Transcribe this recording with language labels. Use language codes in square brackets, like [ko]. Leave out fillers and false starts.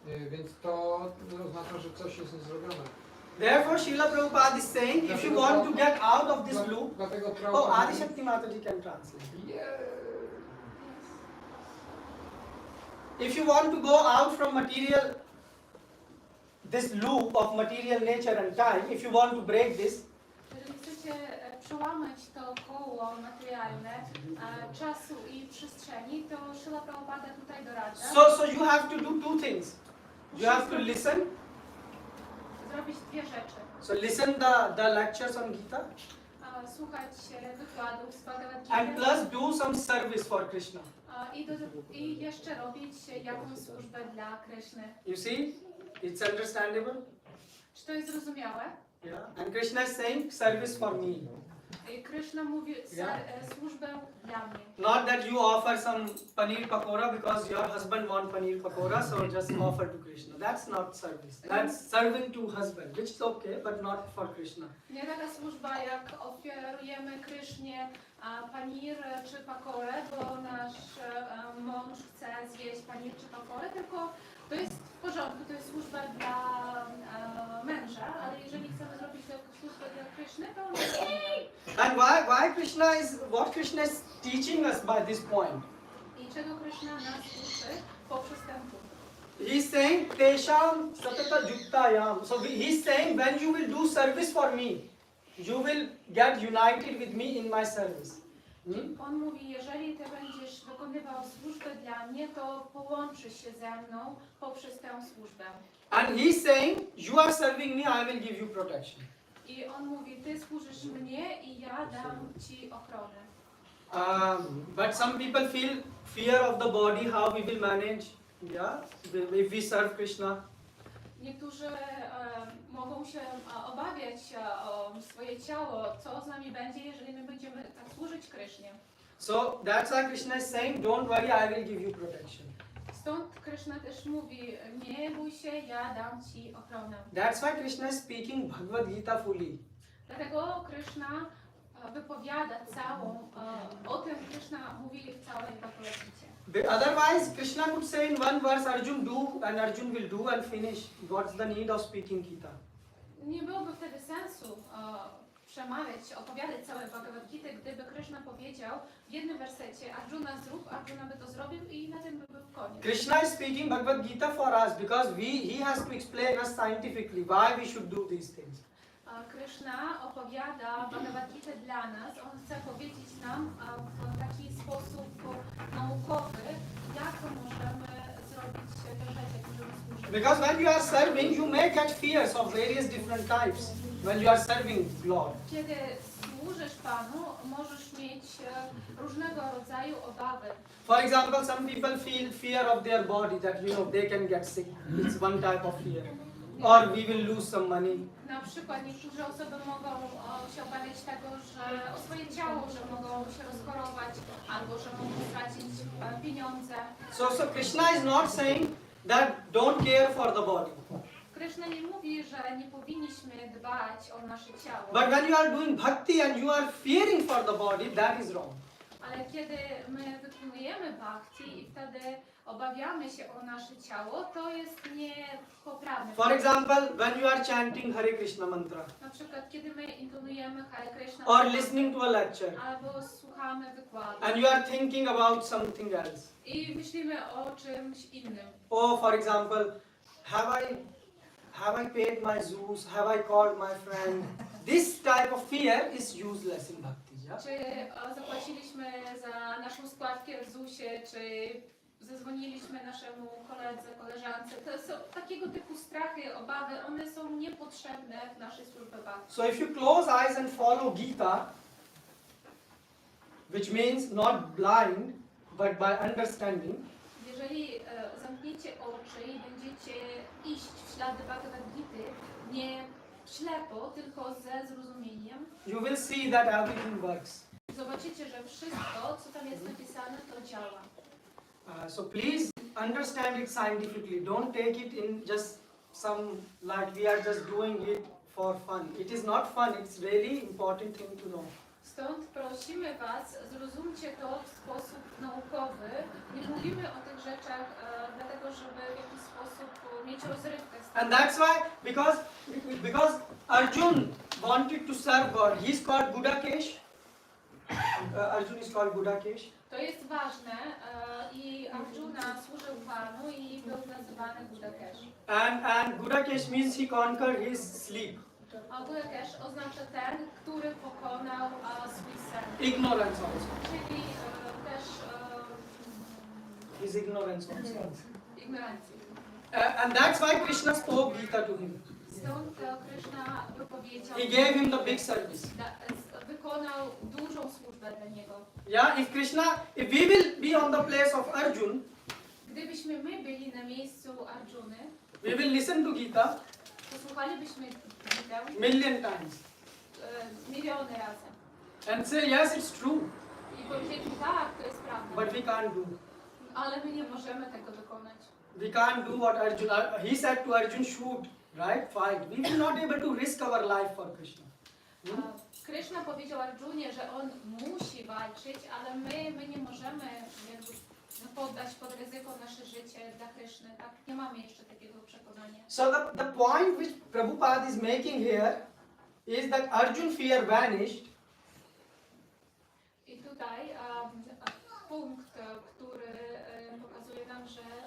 [pl] Więc to oznacza, że coś jest niezrobione. [en] Therefore, Srila Prabhupada is saying, if you want to get out of this loop, [pl] Dlatego oh, [en] Prabhupada... Adi Shakti Mataji can translate. If you want to go out from material, this loop of material nature and time, if you want to break this, [pl] Jeżeli chcecie przełamać to koło materialne czasu i przestrzeni, to Srila Prabhupada tutaj doradza. [en] so you have to do two things. You have to listen. [pl] Zrobić dwie rzeczy. [en] So listen the lectures on Gita, [pl] Słuchać wykładów z Bhagavad [en] and [pl] Gity [en] plus do some service for Krishna. [pl] i jeszcze robić jakąś służbę dla Kryszny. [en] You see, it's understandable. [pl] Czy to jest zrozumiałe? [en] Yeah. And Krishna is saying service for me. [pl] Kryszna mówi służbę dla mnie. [en] Not that you offer some paneer pakora because your husband wants paneer pakora, so just offer to Krishna. That's not service. That's serving to husband, which is okay, but not for Krishna. [pl] Nie taka służba, jak ofiarujemy Krysznie panir czy pakorę, bo nasz mąż chce zjeść panir czy pakorę, tylko to jest w porządku, to jest służba dla męża, ale jeżeli chcemy zrobić to jako służbę dla Kryszny, to [en] And why Krishna is, what Krishna is teaching us by this point? [pl] I czego Kryszna nas uczy poprzez ten punkt? [en] He's saying, [sa] Tesham satata yuktayam. [en] So he's saying, when you will do service for me, you will get united with me in my service. [pl] On mówi, jeżeli ty będziesz wykonywał służbę dla mnie, to połączysz się ze mną poprzez tę służbę. [en] And he's saying, you are serving me, I will give you protection. [pl] I on mówi, ty służysz mnie i ja dam ci ochronę. [en] But some people feel fear of the body, how we will manage, yeah, if we serve Krishna. [pl] Niektórzy mogą się obawiać o swoje ciało, co z nami będzie, jeżeli my będziemy tak służyć Krysznie. [en] So that's why Krishna is saying, don't worry, I will give you protection. [pl] Stąd Kryszna też mówi, nie bój się, ja dam ci ochronę. [en] That's why Krishna is speaking Bhagavad Gita fully. [pl] Dlatego Kryszna wypowiada całą, o tym Kryszna mówi w całej Bhagavad Gicie. [en] Otherwise, Krishna could say in one verse, Arjun do, and Arjun will do and finish. What's the need of speaking Gita? [pl] Nie byłoby wtedy sensu przemawiać, opowiadać całe Bhagavad Gita, gdyby Kryszna powiedział w jednym wersecie Arjuna zrób, Arjuna by to zrobił i na tym by był koniec. [en] Krishna is speaking Bhagavad Gita for us because he has to explain us scientifically why we should do these things. [pl] Kryszna opowiada Bhagavad Gita dla nas. On chce powiedzieć nam w taki sposób naukowy, jak możemy zrobić te rzeczy, jak możemy służyć. [en] Because when you are serving, you may get fears of various different types. When you are serving Lord. [pl] Kiedy służysz Panu, możesz mieć różnego rodzaju obawy. [en] For example, some people feel fear of their body that they can get sick. It's one type of fear. Or we will lose some money. [pl] Na przykład niektóre osoby mogą się obawiać tego, że o swoje ciało, że mogą się rozchorować, albo że mogą stracić pieniądze. [en] So Krishna is not saying that don't care for the body. [pl] Kryszna nie mówi, że nie powinniśmy dbać o nasze ciało. [en] But when you are doing bhakti and you are fearing for the body, that is wrong. [pl] Ale kiedy my wykonujemy bhakti i wtedy obawiamy się o nasze ciało, to jest niepoprawne. [en] For example, when you are chanting Hare Krishna mantra. [pl] Na przykład kiedy my intonujemy Hare Krishna [en] Or listening to a lecture. [pl] albo słuchamy wykładu. [en] And you are thinking about something else. [pl] I myślimy o czymś innym. [en] Oh, for example, have I paid my dues? Have I called my friend? This type of fear is useless in bhakti. Yeah? [pl] Czy zapłaciliśmy za naszą składkę w ZUS-ie, czy zadzwoniliśmy naszemu koledze, koleżance. To są takiego typu strachy, obawy, one są niepotrzebne w naszej służbie bhakti. [en] So if you close eyes and follow Gita, which means not blind, but by understanding, [pl] jeżeli zamkniecie oczy i będziecie iść w ślady Bhagavad Gity, nie ślepo, tylko ze zrozumieniem, [en] you will see that everything works. [pl] zobaczycie, że wszystko, co tam jest napisane, to działa. [en] So please understand it scientifically. Don't take it in just some like we are just doing it for fun. It is not fun. It's really important thing to know. [pl] Stąd prosimy Was, zrozumcie to w sposób naukowy. Nie mówimy o tych rzeczach dlatego, żeby w jakiś sposób mieć rozrywkę z tym. [en] And that's why because Arjun wanted to serve God. He's called Gudakesh. Arjun is called Gudakesh. [pl] To jest ważne i Arjuna służył Panu i był nazywany Gudakesh. [en] And Gudakesh means he conquered his sleep. [pl] A Gudakesh oznacza ten, który pokonał swój sen. [en] Ignorance also. [pl] Czyli też [en] His ignorance also. [pl] ignorancji. [en] And that's why Krishna spoke Gita to him. [pl] Stąd Krishna wypowiedział, [en] He gave him the big service. [pl] wykonał dużą służbę dla niego. [en] Yeah, if we will be on the place of Arjun, [pl] Gdybyśmy my byli na miejscu Arjuny, [en] we will listen to Gita [pl] posłuchalibyśmy Gitę [en] million times [pl] miliony razy. [en] and say yes, it's true, [pl] I powiedzieli, tak, to jest prawda. [en] but we can't do. [pl] Ale my nie możemy tego wykonać. [en] We can't do what Arjun. He said to Arjun, shoot, right, fight. We will not able to risk our life for Krishna. [pl] Krishna powiedział Arjunie, że on musi walczyć, ale my nie możemy jakby poddać pod ryzyko nasze życie dla Kryszny. Tak? Nie mamy jeszcze takiego przekonania. [en] So the point which Prabhupada is making here is that Arjun fear vanished. [pl] I tutaj punkt, który pokazuje nam, że